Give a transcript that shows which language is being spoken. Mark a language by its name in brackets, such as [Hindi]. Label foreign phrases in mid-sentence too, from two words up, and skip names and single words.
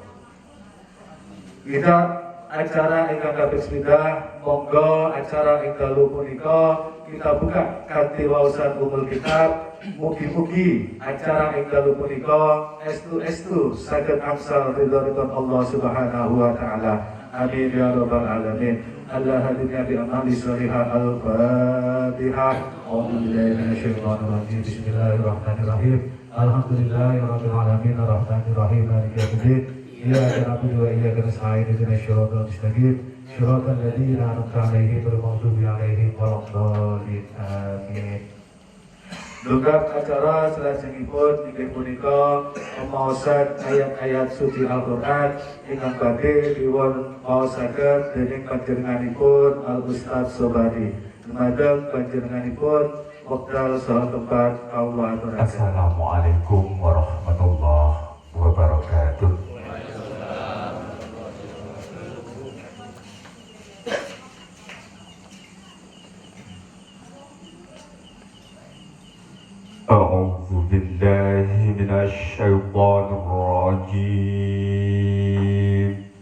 [Javanese] Kita acara ingkang kaping 9, monggo acara ing dalu punika kita buka kanthi waosan umul kitab. Mugi-mugi acara ing dalu punika estu saged angsal ridhonipun Allah [Arabic] سبحانه وتعالى. آمين يا رب العالمين. الله هدنا بأعمال صالحة الفاتحة. أعوذ بالله من الشيطان الرجيم. بسم الله الرحمن الرحيم. الحمد لله رب العالمين الرحمن الرحيم مالك يوم الدين. إياك نعبد وإياك نستعين اهدنا الصراط المستقيم صراط الذين أنعمت عليهم غير المغضوب عليهم ولا الضالين. Amin. [Javanese] Dungkap acara salajengipun inggih punika pemaosan ayat-ayat suci Al-Qur'an ingkang badhe dipun maosaken dening panjenenganipun Al Ustaz Sobari. Dumateng panjenenganipun wekdal saha tempat kawula aturaken. [Arabic] السلام عليكم ورحمة الله وبركاته. أعوذ بالله من الشيطان الرجيم.